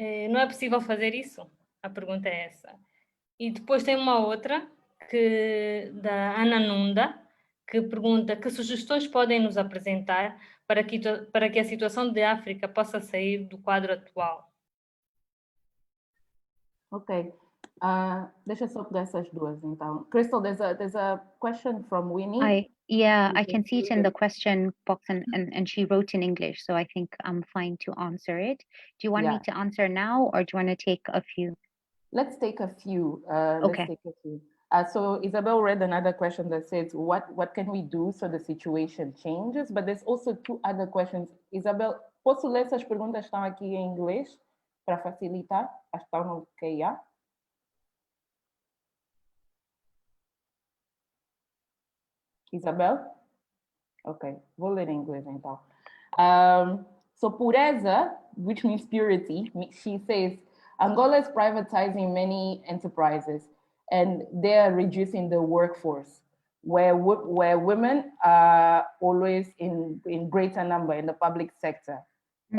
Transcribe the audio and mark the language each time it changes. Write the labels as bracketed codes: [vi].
[pt] Não é possível fazer isso? A pergunta é essa. E depois tem uma outra, da Ana Nunda, que pergunta que sugestões podem nos apresentar para que a situação de África possa sair do quadro atual. Ok. Deixa eu só pegar essas duas, então. [en] Crystal, there's a question from Winnie. I can see it in the question box, and she wrote in English, so I think I'm fine to answer it. Do you want me to answer now, or do you want to take a few? Let's take a few. Okay. Let's take a few. So Isabel read another question that says, what can we do so the situation changes? But there's also 2 other questions. [pt] Isabel, posso ler essas perguntas estão aqui em inglês para facilitar? Acho que estão ok, yeah? Isabel? Ok, vou ler em inglês então. [en] So pureza, which means purity, she says, Angola is privatizing many enterprises and they are reducing the workforce, where women are always in greater number in the public sector. Mm-hmm.